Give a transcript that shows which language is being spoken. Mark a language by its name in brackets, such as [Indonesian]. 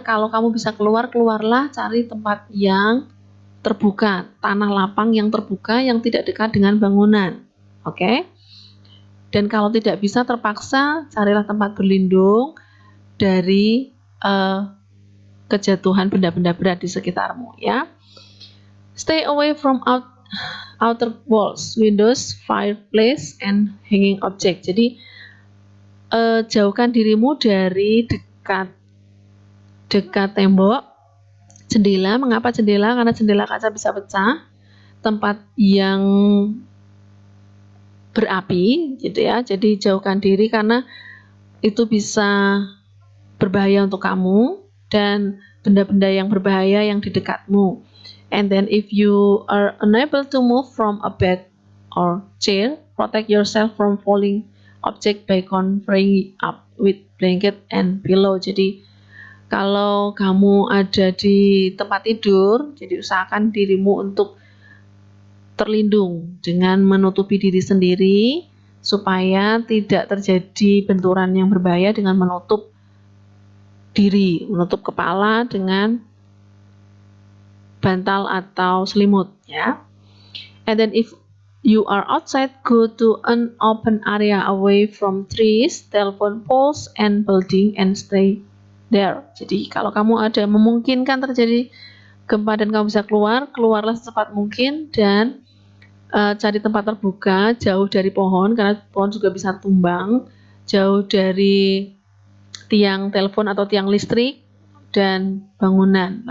[Indonesian] Kalau kamu bisa keluar, keluarlah, cari tempat yang terbuka, tanah lapang yang terbuka yang tidak dekat dengan bangunan. Oke? Dan kalau tidak bisa terpaksa carilah tempat berlindung dari kejatuhan benda-benda berat di sekitarmu ya. [English] Stay away from outer walls, windows, fireplace, and hanging object. [Indonesian] Jadi jauhkan dirimu dari dekat tembok, jendela. Mengapa jendela? Karena jendela kaca bisa pecah. Tempat yang berapi gitu ya. Jadi jauhkan diri karena itu bisa berbahaya untuk kamu dan benda-benda yang berbahaya yang di dekatmu. [English] And then if you are unable to move from a bed or chair, protect yourself from falling object by covering up with blanket and pillow. [Indonesian] Jadi kalau kamu ada di tempat tidur, jadi usahakan dirimu untuk terlindung dengan menutupi diri sendiri supaya tidak terjadi benturan yang berbahaya dengan menutup diri, menutup kepala dengan bantal atau selimut, ya. [English] And then if you are outside, go to an open area away from trees, telephone poles, and building and stay there. [Indonesian] Jadi kalau kamu ada memungkinkan terjadi gempa dan kamu bisa keluar, keluarlah secepat mungkin dan cari tempat terbuka, jauh dari pohon karena pohon juga bisa tumbang, jauh dari tiang telepon atau tiang listrik dan bangunan.